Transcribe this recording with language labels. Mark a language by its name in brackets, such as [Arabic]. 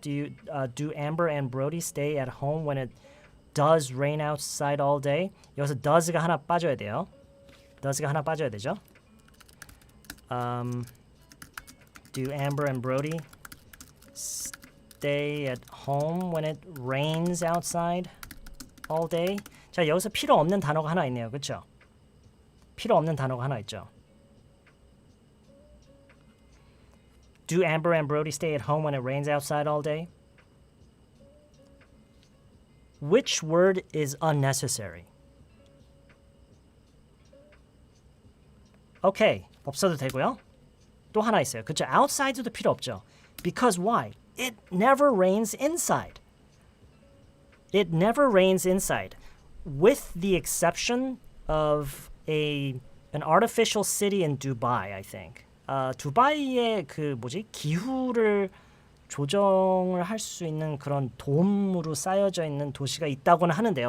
[English] Do Amber and Brody stay at home when it does rain outside all day? [Korean] 여기서 does가 하나 빠져야 돼요. does가 하나 빠져야 되죠. [English] Do Amber and Brody stay at home when it rains outside all day? [Korean] 자, 여기서 필요 없는 단어가 하나 있네요. 그렇죠? 필요 없는 단어가 하나 있죠. [English] Do Amber and Brody stay at home when it rains outside all day? Which word is unnecessary? [Korean] Okay, 없어도 되고요. 또 하나 있어요. 그렇죠? outside도 필요 없죠. [English] Because why? It never rains inside. It never rains inside. With the exception of an artificial city in Dubai, I think. [Korean] 두바이의 기후를 조정을 할 수 있는 그런 돔으로 쌓여져 있는 도시가 있다고는 하는데요.